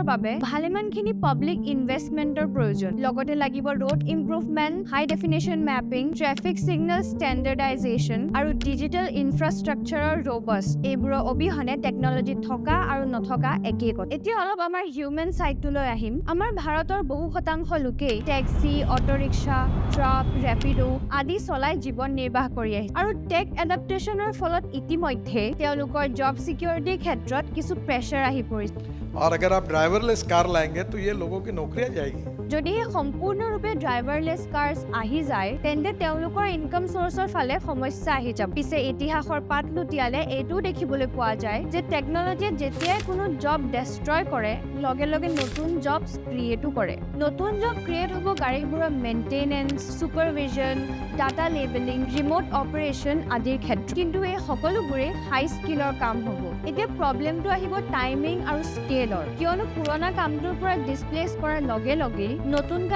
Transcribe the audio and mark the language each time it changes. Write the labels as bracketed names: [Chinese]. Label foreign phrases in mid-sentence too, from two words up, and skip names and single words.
[Assamese] বাবে ভালেমানখিনি [English] public investment [Assamese] প্ৰয়োজন লগতে লাগিব [English] road improvement high definition mapping traffic signal standardization [Assamese] আৰু [English] digital infrastructure robust [Assamese] এইবোৰৰ অবিহনে টেকনলজি থকা আৰু নথকা একেই কথা এতিয়া অলপ আমাৰ [English] human side [Assamese] আহিম আমাৰ ভাৰতৰ বহু শতাংশ লোকেই [English] taxi autorickshaw truck [Assamese] ৰেপিডো আদি চলাই জীৱন নিৰ্বাহ কৰি আহিছে আৰু [English] tech adaptation [Assamese] ফলত ইতিমধ্যে তেওঁলোকৰ [English] job security [Assamese] ক্ষেত্ৰত কিছু প্ৰেছাৰ আহি পৰিছে [Hindi] और अगर आप ड्राइवरलेस कार लाएंगे तो ये लोगों की नौकरियां जाएगी [Assamese] যদিহে সম্পূৰ্ণৰূপে [English] driverless cars [Assamese] আহি যায় তেন্তে তেওঁলোকৰ [English] income source [Assamese] ফালে সমস্যা আহি যাব পিছে ইতিহাসৰ পাত লুটিয়ালে এইটোও দেখিবলৈ পোৱা যায় যে টেকনলজিয়ে যেতিয়াই কোনো [English] job destroy [Assamese] কৰে লগে লগে নতুন [English] jobs create [Assamese] কৰে নতুন [English] job create [Assamese] হ'ব গাড়ীবোৰৰ [English] maintenance supervision data labeling remote operation [Assamese] আদিৰ ক্ষেত্ৰত কিন্তু এই সকলোবোৰে [English] high skill [Assamese] কাম হ'ব এতিয়া প্ৰব্লেমটো আহিব টাইমিং আৰু স্কেলৰ কিয়নো পুৰণা কামটোৰ পৰা ডিছপ্লেচ কৰাৰ লগে লগে নতুন কাম